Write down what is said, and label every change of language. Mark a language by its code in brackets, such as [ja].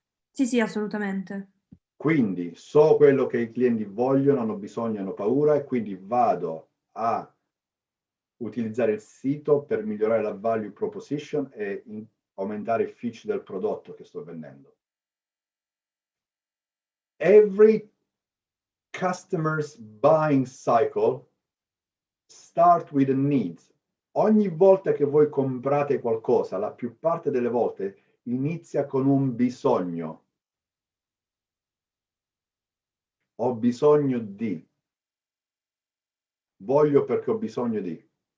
[it] Sì, assolutamente. Quindi so quello che i clienti vogliono, hanno bisogno, hanno paura e quindi vado a utilizzare il sito per migliorare la value proposition e aumentare il feature del prodotto che sto vendendo. [en] Every customer's buying cycle start with a need. [it] Ogni volta che voi comprate qualcosa, la più parte delle volte inizia con un bisogno. Ho bisogno di. Voglio perché ho bisogno di.